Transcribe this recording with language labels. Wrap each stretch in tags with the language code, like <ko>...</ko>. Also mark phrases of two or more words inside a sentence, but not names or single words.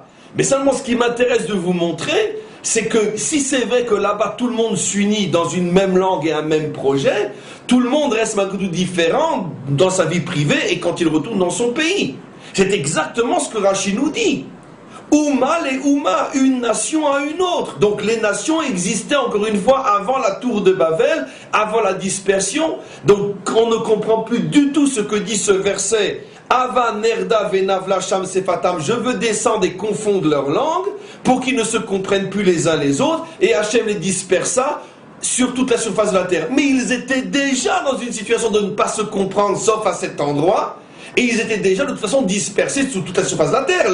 <fr>Mais seulement ce qui m'intéresse de vous montrer, c'est que si c'est vrai que là-bas tout le monde s'unit dans une même langue et un même projet, tout le monde reste malgré tout différent dans sa vie privée et quand il retourne dans son pays. C'est exactement ce que Rachid nous dit. Ouma les Ouma, une nation à une autre. Donc les nations existaient encore une fois avant la tour de Babel, avant la dispersion. Donc on ne comprend plus du tout ce que dit ce verset.</fr> <he>הבה נרדה ונבלה שם שפתם.</he> <fr>Je veux descendre et confondre leurs langues pour qu'ils ne se comprennent plus les uns les autres. Et Hachem les dispersa sur toute la surface de la terre. Mais ils étaient déjà dans une situation de ne pas se comprendre, sauf à cet endroit. Et ils étaient déjà de toute façon dispersés sur toute la surface de la terre.</fr>